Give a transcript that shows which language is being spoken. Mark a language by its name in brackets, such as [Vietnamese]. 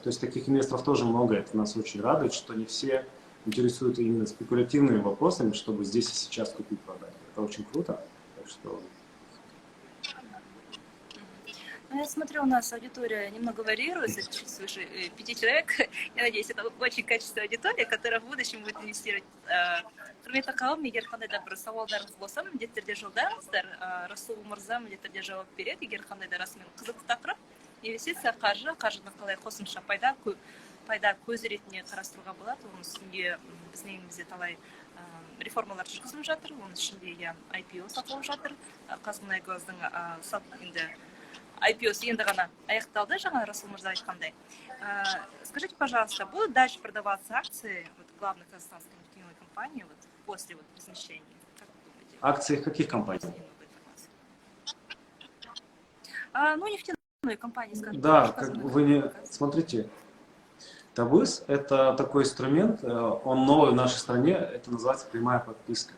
[Russian] То есть таких инвесторов тоже много. Это нас очень радует, что не все интересуют именно спекулятивными вопросами, чтобы здесь и сейчас купить, продать. Это очень круто. Так что... Ну, я смотрю, у нас аудитория немного варьируется, чуть свыше 5 человек. Я надеюсь, это очень качественная аудитория, которая в будущем будет инвестировать. [Kazakh] Құрметті қауым, егер қандай да бір сауалдарыңыз болса, міндетті түрде жолдаңыздар. Расул мырза міндетті түрде жауап береді, егер қандай да расымен қызықты тақырып. Инвестиция, қаржыны қалай қосымша пайда көзі ретінде қарастыруға болады. Оның үстінде біздің елімізде талай реформалар жүргізіліп жатыр. Оның ішінде IPO сатылып жатыр. Қазмұнайгаздың енді IPO енді ғана аяқталды, жаңа Расул мырза айтқандай. [Russian] Скажите, пожалуйста, будут дальше продаваться акции главных казахстанских нефтяной компаний после размещения? Как вы думаете? Акции каких компаний? Ну, нефтяной компании, скажем. Да, как вы не... Смотрите, Табыс – это такой инструмент, он новый в нашей стране, это называется прямая подписка.